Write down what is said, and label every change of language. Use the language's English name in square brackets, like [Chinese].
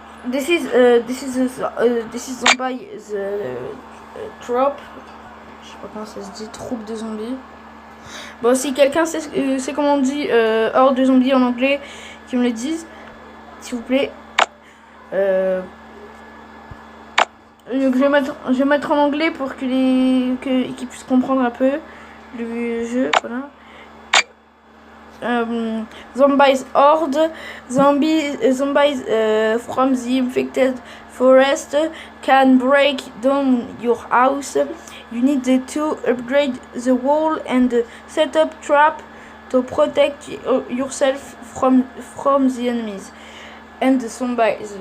[English] This is zombie the troop. [French] Je sais pas comment ça se dit, troupe de zombies. Bon, si quelqu'un sait comment on dit horde de zombies en anglais, qui me le dise, s'il vous plaît. Donc je vais mettre en anglais pour qu'ils puissent comprendre un peu le jeu. Voilà. [English] Zombies horde, zombies from the infected forest can break down your house. You need to upgrade the wall and set up trap to protect yourself from the enemies and the zombies.